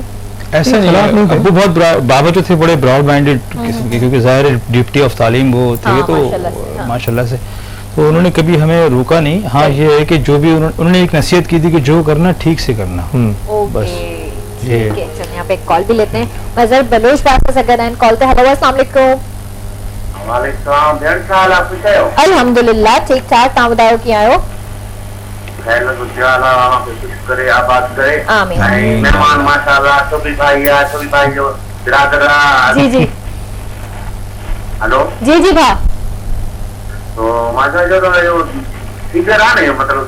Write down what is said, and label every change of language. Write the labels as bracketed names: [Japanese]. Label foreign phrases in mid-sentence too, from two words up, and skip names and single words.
[Hindi] ऐसा नहीं है, अब्बू बहुत बाबा जो थे बड़े [English] broad minded [Hindi] किस्म के, क्योंकि ज़ाहिर है [English] deputy of [Hindi] तालीम वो थे तो माशाल्लाह से तो उन्होंने कभी हमें रोका नहीं। हाँ, ये है कि जो भी उन्होंने एक नसीहत की थी कि जो करना ठीक से करना, बस ये। चलिए यहाँ पे एक कॉल भी लेते हैं। मजहर बलोच पास से अगर कॉल पे। हेलो, अस्सलाम वालेकुम। अल्हम्दुलिल्लाह ठीक ठाक, [Sindhi] तव्हां ॿुधायो कीअं आहियो? [Hindi] आमीन। मेहमान माशाल्लाह सभी भाई जो बिरादर। जी जी हेलो जी जी भा, [Sindhi] तो माशा जो तो सिंगर आ नहीं मतलब